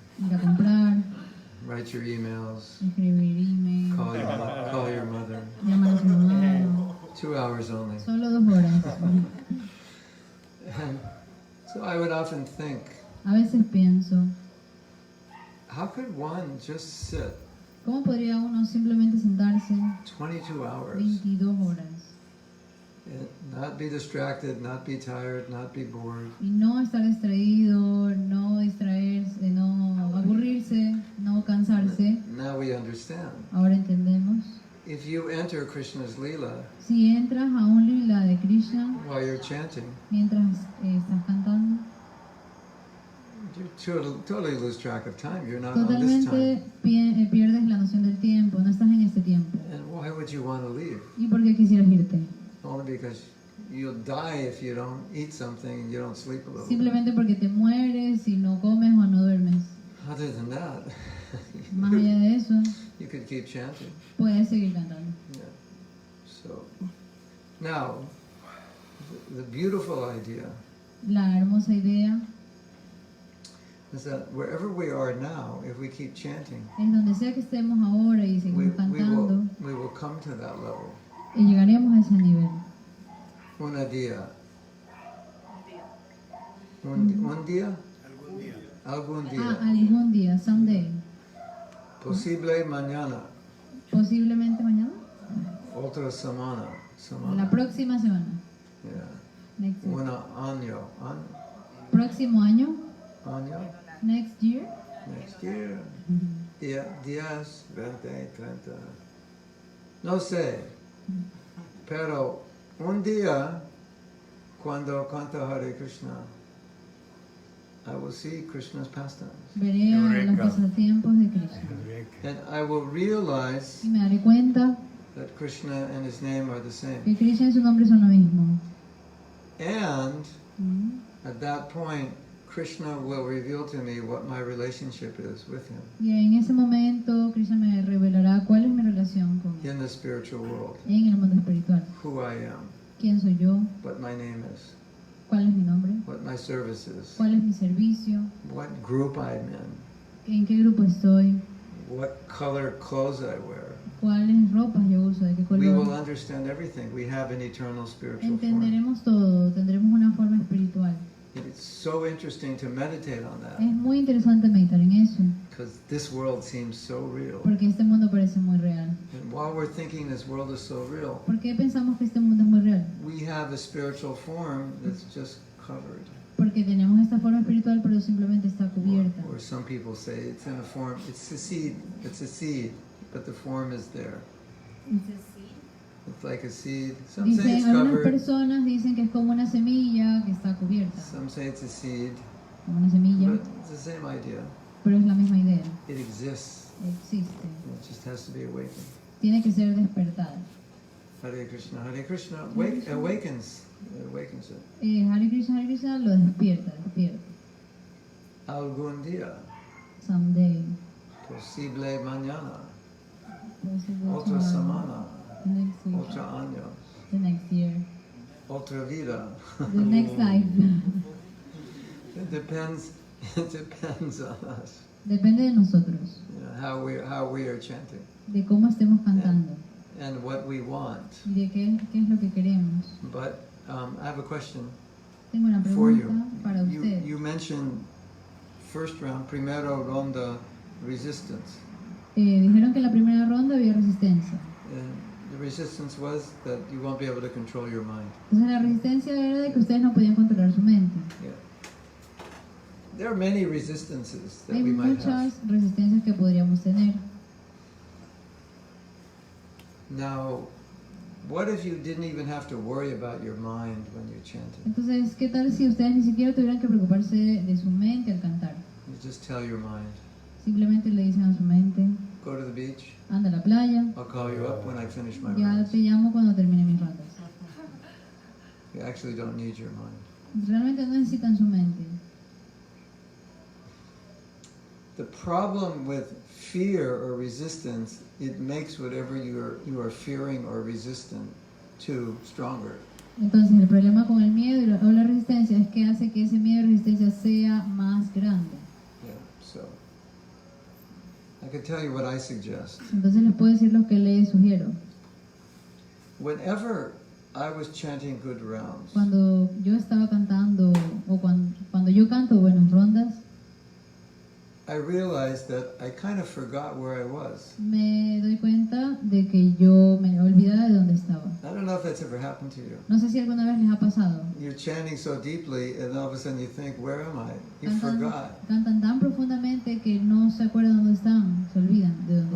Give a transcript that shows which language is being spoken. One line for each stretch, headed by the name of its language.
Spanish: ir a comprar,
English: write your emails,
Spanish: escribir email,
English: call your mother.
Spanish: llamar a su mamá.
English: 2 hours only.
Spanish: Solo 2 horas.
English: And so I would often think,
Spanish: A veces pienso,
English: how could one just sit
Spanish: ¿cómo podría uno simplemente sentarse
English: 22 hours
Spanish: 22 horas
English: and not be distracted, not be tired, not be bored?
Spanish: y no estar distraído, no distraerse, no aburrirse, no cansarse?
English: Now we understand.
Spanish: Ahora entendemos.
English: If you enter Krishna's Leela
Spanish: Si entras a un lila de Krishna
English: while you're chanting,
Spanish: mientras estás cantando,
English: you totally lose track of time. You're not on this
Spanish: totalmente
English: time.
Spanish: pierdes la noción del tiempo, no estás en este tiempo.
English: And why would you want to leave?
Spanish: ¿Y por qué quisieras irte?
English: Only because you'll die if you don't eat something and you don't sleep a little bit.
Spanish: Simplemente porque te mueres si no comes o no duermes.
English: Other than that,
Spanish: Más allá de eso,
English: you could keep chanting.
Spanish: puedes seguir cantando.
English: Yeah. So, now, the beautiful idea
Spanish: La hermosa idea
English: is that wherever we are now, if we keep chanting,
Spanish: es donde sea que estemos ahora y seguimos cantando,
English: we will come to that level.
Spanish: y llegaremos a ese nivel. Un día. Un día? Algún día. Ah, algún día,
English: someday.
Spanish: Posible mañana. Posiblemente mañana. Otra semana. La próxima semana.
English: Yeah. Next year.
Spanish: Un año. Próximo año. Año.
English: Next year. Next year. 10, 20, 30.
Spanish: No sé. Pero un día, cuando canta Hare Krishna,
English: I will see Krishna's pastimes.
Spanish: Veré a los pasatiempos de Krishna.
English: And I will realize
Spanish: Y me daré cuenta
English: that Krishna and his name are the same.
Spanish: que Krishna y su nombre son lo mismo.
English: And at that point, Krishna will reveal to me what my relationship is with him
Spanish: Y en ese momento Krishna me revelará cuál es mi relación con él
English: in the spiritual world,
Spanish: en el mundo espiritual.
English: who I am,
Spanish: ¿Quién soy yo?
English: what my name is,
Spanish: ¿Cuál es mi nombre?
English: what my service is,
Spanish: ¿Cuál es mi servicio?
English: what group I'm in,
Spanish: ¿En qué grupo estoy?
English: what color clothes I wear.
Spanish: ¿Cuáles ropas yo uso? ¿De qué
English: We will
Spanish: color?
English: understand everything. We have an eternal spiritual form.
Spanish: Entenderemos todo, tendremos una forma espiritual.
English: It's so interesting to meditate on that
Spanish: Es muy interesante meditar en eso,
English: because this world seems so real.
Spanish: porque este mundo parece muy real.
English: And while we're thinking this world is so real,
Spanish: ¿Por qué pensamos que este mundo es muy real?
English: we have a spiritual form that's just covered.
Spanish: Porque tenemos esta forma espiritual, pero simplemente está cubierta.
English: Or some people say it's in a form, it's a seed, but the form is there. It's like a seed. Some say
Spanish: Dicen,
English: it's
Spanish: algunas
English: covered,
Spanish: personas dicen que es como una semilla que está cubierta,
English: some say it's a seed,
Spanish: como una semilla,
English: but it's the same idea.
Spanish: pero es la misma idea.
English: It exists.
Spanish: Existe.
English: It just has to be awakened.
Spanish: Tiene que ser despertado.
English: Hare Krishna, Hare Krishna awakens it.
Spanish: Hare Krishna lo despierta. Algún día,
English: Someday.
Spanish: posible mañana,
English: Possible
Spanish: otra
English: tomorrow,
Spanish: semana,
English: next week,
Spanish: otra año,
English: the next year,
Spanish: otra vida.
English: the next life. It depends on us.
Spanish: Depende de nosotros,
English: How we are chanting
Spanish: de cómo estemos cantando
English: and what we want.
Spanish: y de qué es lo que queremos.
English: But I have a question
Spanish: Tengo una
English: for you.
Spanish: pregunta para usted.
English: You mentioned first round,
Spanish: primero ronda,
English: resistance.
Spanish: Dijeron que en la primera ronda había resistencia.
English: And the resistance was that you won't be able to control your mind.
Spanish: Entonces la resistencia era de que ustedes no podían controlar su mente.
English: Yeah. There are many resistances that
Spanish: Hay
English: we might have.
Spanish: muchas resistencias que podríamos tener.
English: Now, what if you didn't even have to worry about your mind when you're chanting?
Spanish: Entonces, ¿qué tal si ustedes ni siquiera tuvieran que preocuparse de su mente al cantar?
English: You just tell your mind,
Spanish: Simplemente le dicen a su mente,
English: go to the beach,
Spanish: anda a la playa,
English: I'll call you up when I finish my
Spanish: ya
English: rounds.
Spanish: te llamo cuando termine mis rondas.
English: You actually don't need your mind.
Spanish: Realmente no necesitan su mente.
English: The problem with fear or resistance, it makes whatever you are fearing or resistant to stronger.
Spanish: Entonces, el problema con el miedo o la resistencia es que hace que ese miedo y resistencia sea más grande.
English: Yeah, so I can tell you what I suggest.
Spanish: Entonces les puedo decir lo que les sugiero.
English: Whenever I was chanting good rounds,
Spanish: Cuando yo estaba cantando o cuando yo canto buenas rondas,
English: I realized that I kind of forgot where I was.
Spanish: me doy cuenta de que yo me olvidaba de dónde estaba.
English: I don't know if that's ever happened to you.
Spanish: No sé si alguna vez les ha pasado.
English: You're chanting so deeply and all of a sudden you think, where am I? You forgot.
Spanish: Cantan tan profundamente que no se acuerdan dónde están, se olvidan de dónde